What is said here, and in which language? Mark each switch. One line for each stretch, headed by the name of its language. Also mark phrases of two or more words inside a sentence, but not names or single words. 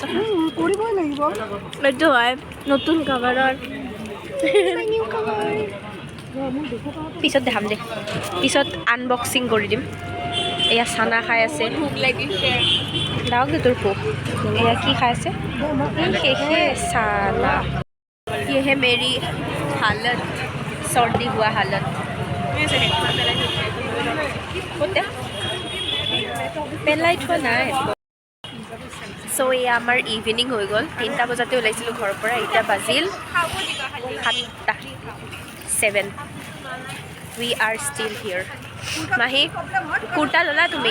Assamese: কৰিবই লাগিব। এইটো হয় নতুন কাভাৰৰ। পিছত দেখাম দে, পিছত আনবক্সিং কৰি দিম। এয়া চানা খাই আছে, ভোক লাগিছে। দাওক দে তোৰ ভোক। এয়া কি খাই আছে? শেষে চালা।
Hindi: ये है मेरी हालत, सर्दी हुआ हालत।
Assamese: পেলাই থোৱা নাই। চ' এয়া আমাৰ ইভিনিং হৈ গ'ল, 3টা বজাতে ওলাইছিলোঁ ঘৰৰ পৰা, এতিয়া বাজিল 7টা 7।
English: we are still here.
Assamese: মাহী, কুৰ্তা ল'লা তুমি?